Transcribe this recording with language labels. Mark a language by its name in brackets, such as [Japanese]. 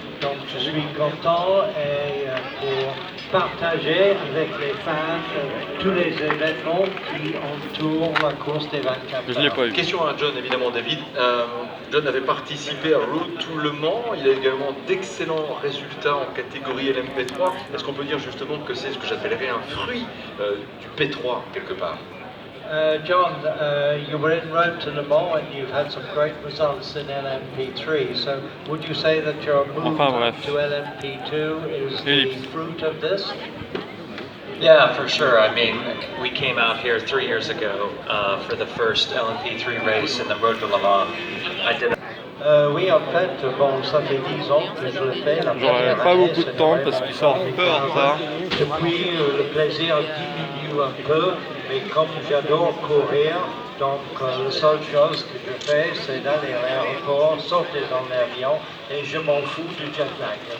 [French] Donc je suis content et pour partager avec les fans tous les événements qui entourent la course des 24 heures. Je l'ai pas eu. Question à John, évidemment, David. John avait participé à Road to Le Mans. Il a également d'excellents résultats en catégorie LMP3. Est-ce qu'on peut dire justement que c'est ce que j'appellerais un fruit du P3 quelque part? [English] John, you were in Road to Le Mans and you've had some great results in LMP3. So, would you say that your move to LMP2 is the fruit of this? Yeah, for sure. I mean, we came out here 3 years ago for the first LMP3 race in the Road to Le Mans. I did. [French] Oui, en fait, bon, ça fait 10 ans que je le fais. J'aurais pas beaucoup de temps parce qu'ils sont un peu en retard. Depuis, le plaisir diminue un peu, mais comme j'adore courir, donc la seule chose que je fais, c'est d'aller à l'aéroport, sauter dans l'avion et je m'en fous du jet lag.